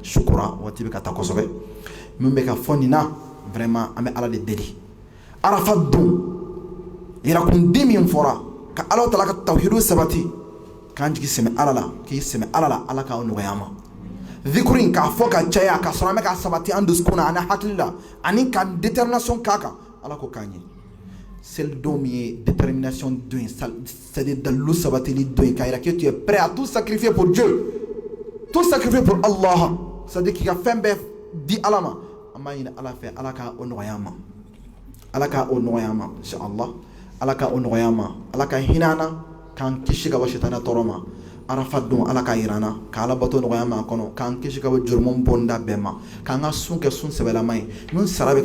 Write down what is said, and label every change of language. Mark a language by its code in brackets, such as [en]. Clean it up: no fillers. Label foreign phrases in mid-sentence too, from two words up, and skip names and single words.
[bm] sukura waati bɛ ka taa kosɛbɛ min bɛ ka fɔ nin na vraiment an bɛ ala de deli arafa don yirakunden min fɔra ka ala taala ka tawhidu sabati k'an jigi sɛmɛ ala la k'i sɛmɛ ala la ala k'aw nɔgɔya an ma zikuru in k'a fɔ ka caya ka sɔrɔ an bɛ ka sabati an dusukun na ani hakili la ani ka détermination k'a kan ala ko k'an ye selidenw min ye détermination don ye c'est-à-dire dalilu sabatili don ye k'a yira [fr] que tu es prêt à tout sacrifier pour Dieu tout sacrifier pour Allah [bm] c'est-à-dire k'i ka fɛn bɛɛ di ala ma an b'a ɲini ala fɛ ala ka o nɔgɔya an ma ala ka o nɔgɔya an ma inshallah ala ka o nɔgɔya an ma ala ka hinɛ an na k'an kisi ka bɔ sitana tɔɔrɔ ma arafa don ala ka yira an na ka ala bato nɔgɔya an ma a kɔnɔ k'an kisi ka bɔ jurumu bonda bɛɛ ma k'an ka sun kɛ sun sɛbɛlama ye min sara bɛ